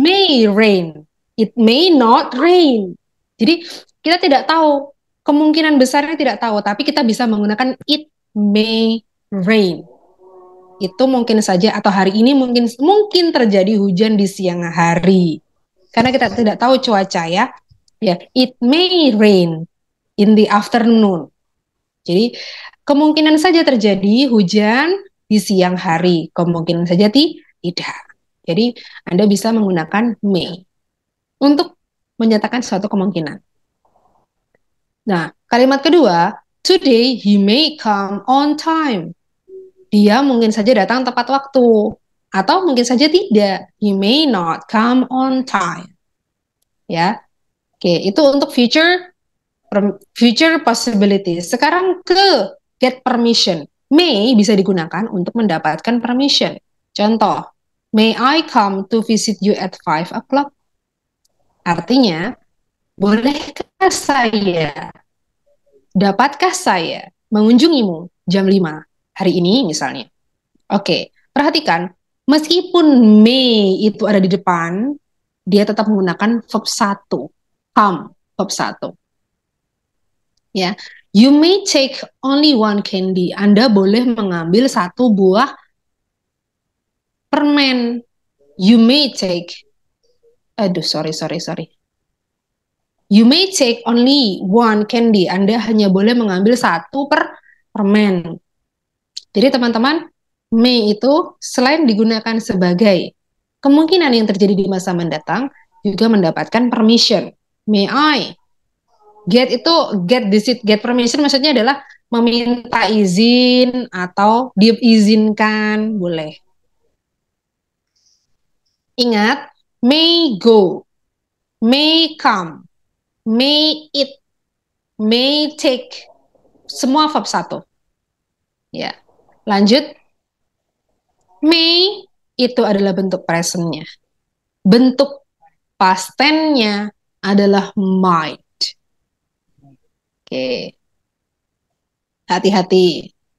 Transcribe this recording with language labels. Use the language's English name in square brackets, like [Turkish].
[English] may rain, it may not rain. [Indonesian] Jadi kita tidak tahu, kemungkinan besarnya tidak tahu, tapi kita bisa menggunakan [English] it may rain. [Indonesian] Itu mungkin saja atau hari ini mungkin terjadi hujan di siang hari. Karena kita tidak tahu cuaca ya. [English] Ya, it may rain in the afternoon. [Indonesian] Jadi kemungkinan saja terjadi hujan di siang hari, kemungkinan saja tidak. Jadi Anda bisa menggunakan may untuk menyatakan suatu kemungkinan. Nah, kalimat kedua, [English] today he may come on time. [Indonesian] Dia mungkin saja datang tepat waktu. Atau mungkin saja tidak. [English] He may not come on time. [Indonesian] Ya, oke, itu untuk [English] future possibilities. [Indonesian] Sekarang ke get permission. May bisa digunakan untuk mendapatkan permission. [English] Contoh, may I come to visit you at 5 o'clock? [Indonesian] Artinya, bolehkah saya, dapatkah saya mengunjungimu jam 5 hari ini misalnya? Oke, perhatikan, meskipun may itu ada di depan, dia tetap menggunakan verb 1. Come, verb 1. [English] Ya, you may take only one candy. [Indonesian] Anda boleh mengambil satu buah permen. [English] You may take, sorry. You may take only one candy. [Indonesian] Anda hanya boleh mengambil satu permen. Jadi teman-teman, may itu selain digunakan sebagai kemungkinan yang terjadi di masa mendatang, juga mendapatkan permission. May I? Get itu, get permission maksudnya adalah meminta izin atau diizinkan, boleh. Ingat, may go, may come, may eat, may take, semua verb 1. Ya, lanjut. May itu adalah bentuk present-nya. Bentuk past tense-nya adalah might. Oke. Hati-hati.